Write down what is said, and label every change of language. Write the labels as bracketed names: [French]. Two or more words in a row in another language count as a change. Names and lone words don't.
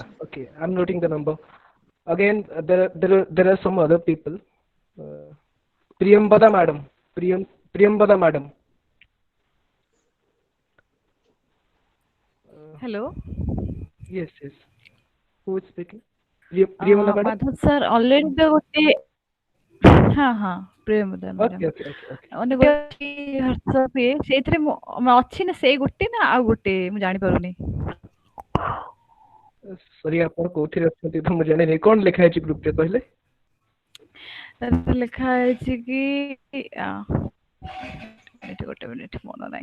[English] Okay, I'm noting the number. Again, there are some other people. Uh, Priyambada madam. Priyambada madam. Hello. Yes. Who is speaking? Priyambada madam. Madhav sir already the [Odia] ଗୋଟେ ହଁ ପ୍ରିୟମଦା ମ୍ୟାଡାମ ମାନେ ଗୋଟେ WhatsApp ସେଇଥିରେ ଅଛି ନା ସେଇ ଗୋଟେ ନା ଆଉ ଗୋଟେ ମୁଁ ଜାଣି ପାରୁନି। ସରି ଆପଣ କୋଉଥିରେ ଅଛନ୍ତି ତ ମୁଁ ଜାଣିନି। କଣ ଲେଖା ହେଇଛି ଗ୍ରୁପ ରେ କହିଲେ? ଲେଖା ହେଇଛି କି ଗୋଟେ ମିନିଟ ମନ ନାହିଁ।